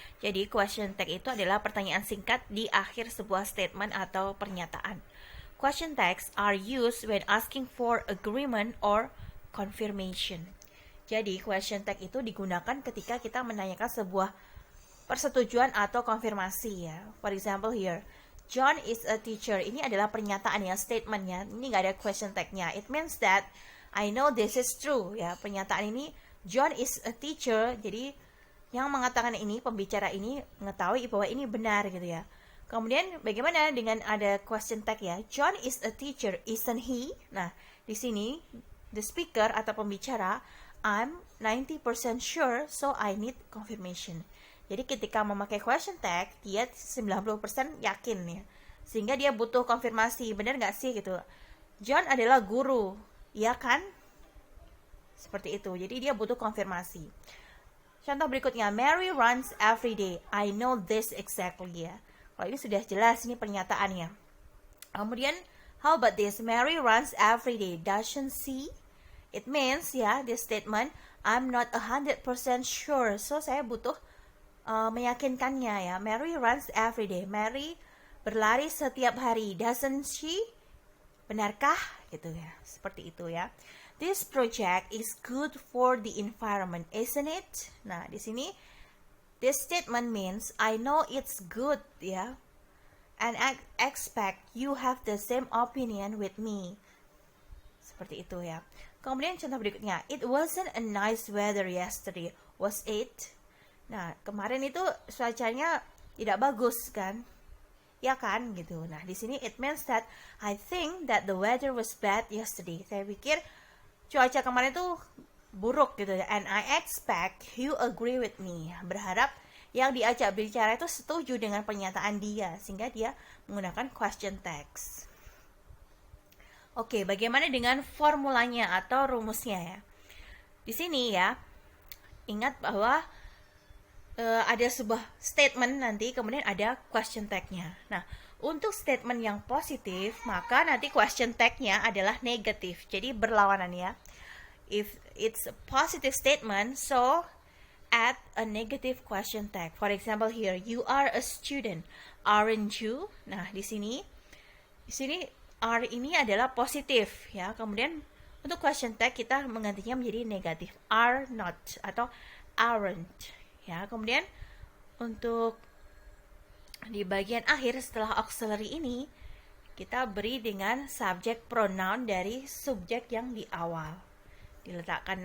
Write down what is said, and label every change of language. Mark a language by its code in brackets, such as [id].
[id] Jadi question tag itu adalah pertanyaan singkat di akhir sebuah statement atau pernyataan. [en] Question tags are used when asking for agreement or confirmation. [id] Jadi question tag itu digunakan ketika kita menanyakan sebuah persetujuan atau konfirmasi ya. [en] For example here, John is a teacher. [id] Ini adalah pernyataan ya, statementnya. Ini nggak ada question tag-nya. [en] It means that I know this is true ya. [id] Pernyataan ini [en] John is a teacher. [id] Jadi yang mengatakan ini, pembicara ini mengetahui bahwa ini benar gitu ya. Kemudian bagaimana dengan ada question tag ya? [en] John is a teacher, isn't he? [id] Nah, di sini [en] the speaker [id] atau pembicara, [en] I'm 90% sure, so I need confirmation. [id] Jadi ketika memakai question tag, dia 90% yakin ya. Sehingga dia butuh konfirmasi, benar nggak sih gitu. John adalah guru, ya kan? Seperti itu, jadi dia butuh konfirmasi. Contoh berikutnya, [en] Mary runs every day. I know this exactly ya. [id] Kalau ini sudah jelas, ini pernyataannya. Kemudian, [en] how about this? Mary runs every day, doesn't she? It means ya, this statement, I'm not 100% sure. So, [id] saya butuh meyakinkannya ya. [en] Mary runs every day. [id] Mary berlari setiap hari. [en] Doesn't she? [id] Benarkah? Gitu ya. Seperti itu ya. [en] This project is good for the environment, isn't it? [id] Nah, di sini [en] this statement means I know it's good ya. And I expect you have the same opinion with me. [id] Seperti itu ya. Kemudian contoh berikutnya, [en] it wasn't a nice weather yesterday, was it? [id] Nah, kemarin itu cuacanya tidak bagus kan? Ya kan gitu. Nah, di sini [en] it means that I think that the weather was bad yesterday. [id] Saya pikir cuaca kemarin itu buruk gitu ya. [en] And I expect you agree with me. [id] Berharap yang diajak bicara itu setuju dengan pernyataan dia sehingga dia menggunakan question text. Oke, bagaimana dengan formulanya atau rumusnya ya? Di sini ya, ingat bahwa ada sebuah statement nanti, kemudian ada question tag-nya. Nah, untuk statement yang positif, maka nanti question tag-nya adalah negatif. Jadi berlawanan ya. [en] If it's a positive statement, so add a negative question tag. For example here, you are a student, aren't you? [id] Nah, di sini are ini adalah positif ya. Kemudian untuk question tag kita menggantinya menjadi negatif, [en] are not [id] atau aren't. Ya, kemudian untuk di bagian akhir setelah auxiliary ini kita beri dengan subject pronoun dari subjek yang di awal. Diletakkan.